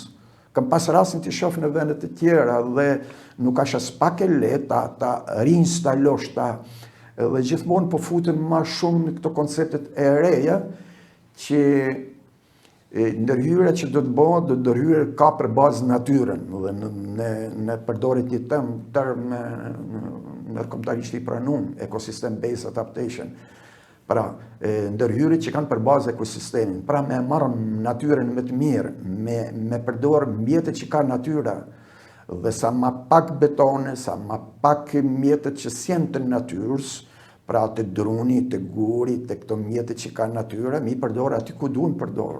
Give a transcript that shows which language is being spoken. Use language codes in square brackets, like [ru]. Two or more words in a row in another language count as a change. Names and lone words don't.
[sq] Kam pas rastin të shoh në vendet e tjera dhe nuk është as pak e lehtë ta riinstalosh dhe gjithmonë po futen më shumë në këto konceptet e reja që Ndërhyrja që do të bëhet, do ndërhyrja ka për bazë natyrën dhe ne përdorit një term nërkombëtarisht i pranuar, [en] ecosystem based adaptation. [sq] Pra, ndërhyrjet që kanë për bazë ekosistemin, pra me marrë natyrën më të mirë, me përdorë mjetet që ka natyra, dhe sa ma pak betone, sa ma pak mjetet që sjen të natyrës, pra të druni, të guri, të këto mjetet që ka natyra, mi përdorë aty ku duhen përdorë.